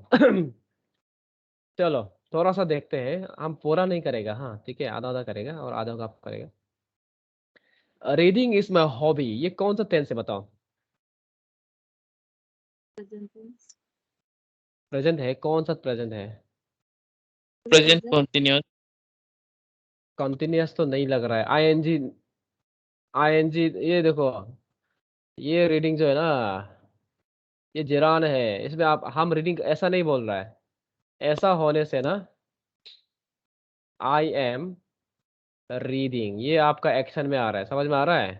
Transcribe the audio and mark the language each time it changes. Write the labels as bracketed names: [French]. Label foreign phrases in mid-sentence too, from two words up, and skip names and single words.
[Hindi] चलो थोड़ा सा देखते हैं, हम पूरा नहीं करेगा, हाँ ठीक है, आधा आधा करेगा और आधा आप करेगा। [English] reading is my hobby, [Hindi] ये कौन सा टेंस है बताओ, [English] Present tense. [Hindi] प्रेजेंट है, कौन सा प्रेजेंट है? [English] Present continuous. [Hindi] कंटिन्यूअस तो नहीं लग रहा है। आईएनजी, आईएनजी, ये देखो, ये रीडिंग जो है ना, ये जिरान है, इसमें आप हम रीडिंग ऐसा नहीं बोल रहा है। ऐसा होने से ना, [English] I am reading, [Hindi] ये आपका एक्शन में आ रहा है, समझ में आ रहा है?